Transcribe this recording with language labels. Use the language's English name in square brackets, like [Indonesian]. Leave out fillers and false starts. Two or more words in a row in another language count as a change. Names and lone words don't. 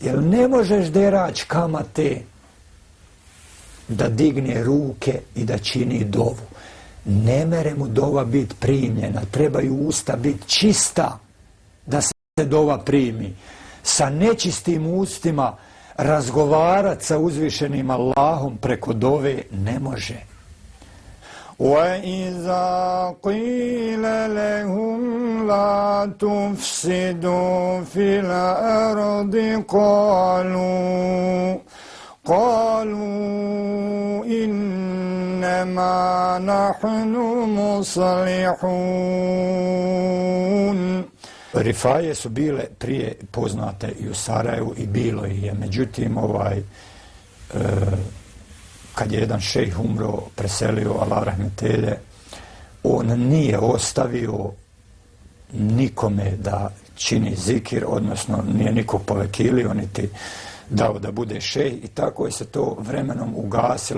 [Bosnian] Jer ne možeš derač kamate da digne ruke i da čini dovu. Ne mere mu dova biti primljena, trebaju usta biti čista da se dova primi. Sa nečistim ustima razgovarati sa uzvišenim Allahom preko dove ne može. [Arabic] وَإِذَا قِيلَ لَهُمْ لَا تُفْسِدُوا فِي الْأَرْضِ قالوا إنما نحن مصلحون. [Bosnian] Rifaje su bile prije poznate i u Sarajevu i bilo ih je. Međutim, kad je jedan šejh umro, preselio, Allah rahmetelje, on nije ostavio nikome da čini zikir, odnosno nije nikog povekilio, niti dao da bude šejh, i tako je se to vremenom ugasilo.